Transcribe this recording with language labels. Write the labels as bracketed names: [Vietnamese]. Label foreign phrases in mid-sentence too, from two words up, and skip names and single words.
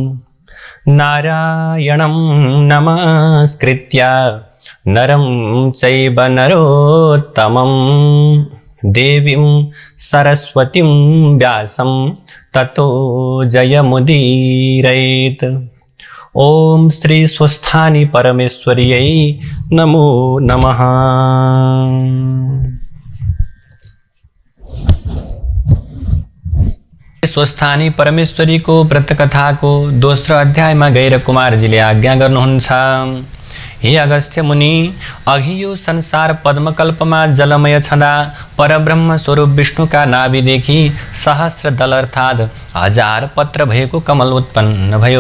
[Sanskrit] नारायणं नमस्कृत्य नरं चैव नरोत्तमं देवीं सरस्वतीं व्यासं ततो जयमुदीरयेत्। ओम श्री स्वस्थानी परमेश्वर्यै नमो नमः। [Nepali] स्वस्थानी परमेश्वरी को व्रत कथा को दोस्रो अध्याय में गएर कुमारजीले आज्ञा गर्नुहुन्छ। हे अगस्त्य मुनि, अघि यो संसार पद्मकल्पमा जलमय छँदा परब्रह्म स्वरूप विष्णुका नाभिदेखि सहस्र दल अर्थात् 1000 पत्र भएको कमल उत्पन्न भयो।